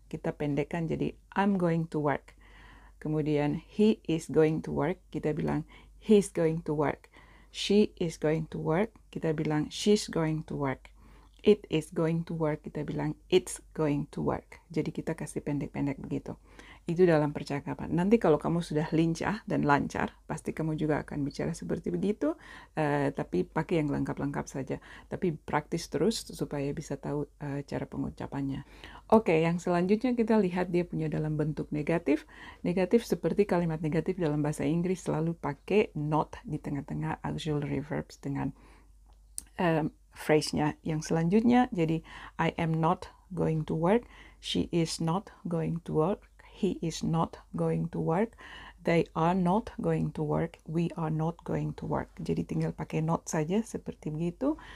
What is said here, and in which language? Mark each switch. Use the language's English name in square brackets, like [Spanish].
[Indonesian] Kita pendekkan jadi [English] I'm going to work. [Indonesian] Kemudian [English] he is going to work. [Indonesian] Kita bilang [English] he's going to work. She is going to work. Kita bilang she's going to work. It is going to work, [Indonesian] kita bilang [English] it's going to work. [Indonesian] Jadi kita kasih pendek-pendek begitu. Itu dalam percakapan. Nanti kalau kamu sudah lincah dan lancar, pasti kamu juga akan bicara seperti begitu, tapi pakai yang lengkap-lengkap saja. Tapi praktis terus supaya bisa tahu cara pengucapannya. Oke, yang selanjutnya kita lihat dia punya dalam bentuk negatif. Negatif seperti kalimat negatif dalam bahasa Inggris selalu pakai not di tengah-tengah auxiliary verbs dengan phrase-nya yang selanjutnya. [English] Jadi I am not going to work, she is not going to work, he is not going to work, they are not going to work, we are not going to work. [Indonesian] Jadi tinggal pakai not saja seperti begitu.